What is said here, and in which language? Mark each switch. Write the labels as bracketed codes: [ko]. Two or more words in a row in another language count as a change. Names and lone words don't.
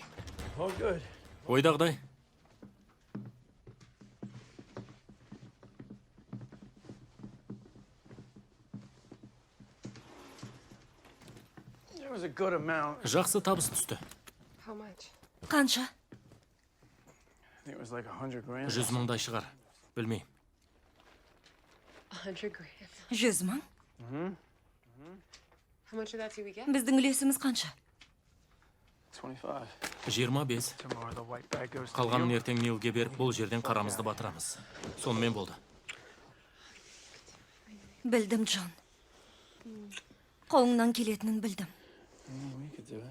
[en] Oh, good. [kk] Ойдағыдай. [en] There was a good amount. [kk] Жақсы табыс түсті. [en] How much? [kk] Қанша? [en] I think it was like 100 grand. [kk] 100 мыңдай шығар. Білмеймін. [en] 100 grand. [kk] 100 мың? [en] How much of that do we get? [kk] Біздің үлесіміз қанша? 25. 25. [en] Tomorrow the white bag goes to [kk] Қалғанын [en] you. [kk] ертең Нилге беріп, бұл жерден қарамызды батырамыз. Сонымен болды. Білдім, Джон. Қолыңнан келетінін білдім. [en] We could do it.